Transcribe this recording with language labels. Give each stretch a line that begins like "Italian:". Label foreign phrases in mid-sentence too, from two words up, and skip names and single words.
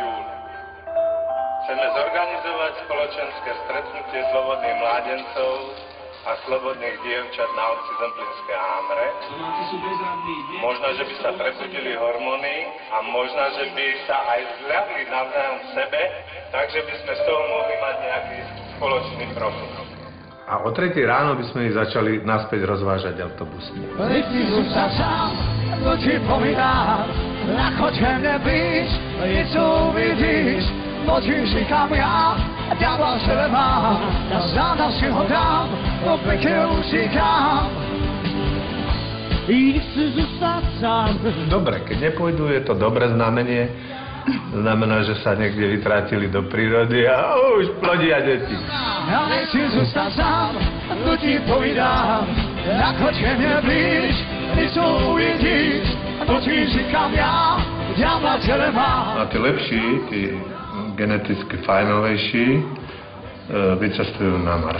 Slovak: júla chceme zorganizovať spoločenské stretnutie slobodných mládencov a slobodných dievčat na obci Zemplínske Hámre. Možno, že by sa prebudili hormóny a možno, že by sa aj zľadli navzájom v sebe, takže by sme z toho mohli mať nejaký spoločný profil. A o 3 ráno by sme ich začali naspäť rozvážať autobusmi.
Czech: Ty zůstal sám, to ti povídám, ako tě nebýš, něco uvidíš, to ti říkám já, ďábla sebe mám, na záda si ho dám, to pekne uříkám. I chci zůstat sám.
Slovak: Dobre, keď nepôjdu, je to dobré znamenie. Znamená, že sa niekde vytrátili do prírody a už plodia deti.
Czech: Ja nechci zůstat sám, to ti povídám, ako tě nebýš, něco uvidíš, to ti říkám já, ďábla tebe mám.
Slovak: A tí lepší, tí geneticky fajnovejší, vycestujú na Mars.